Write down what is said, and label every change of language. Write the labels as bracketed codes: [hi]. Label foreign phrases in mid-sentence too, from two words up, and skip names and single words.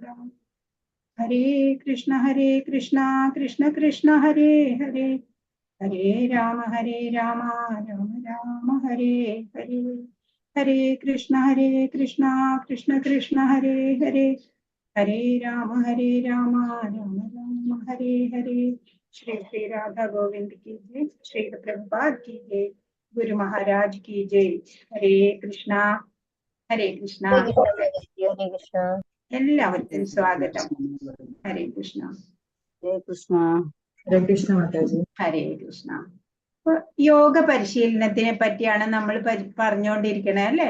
[sa] ഹരേ കൃഷ്ണ കൃഷ്ണ കൃഷ്ണ ഹരേ ഹരേ ഹരേ രാമ രാമ രാമ ഹരേ ഹരേ. ഹരേ കൃഷ്ണ കൃഷ്ണ കൃഷ്ണ ഹരേ ഹരേ ഹരേ രാമ രാമ രാമ ഹരേ ഹരേ. [hi] ശ്രീ ശ്രീ രാധാ ഗോവിന്ദ് की जय. श्री प्रभुपाद की जय. गुरु महाराज की जय. हरे कृष्ण. [ml] ഹരേ കൃഷ്ണ. എല്ലാവർക്കും സ്വാഗതം. ഹരേ കൃഷ്ണ. ഹരേ കൃഷ്ണ. ഹരേ കൃഷ്ണ മാതാജി. ഹരേ കൃഷ്ണ. യോഗ പരിശീലനത്തിനെ പറ്റിയാണ് നമ്മൾ പറഞ്ഞുകൊണ്ടിരിക്കണേ അല്ലെ.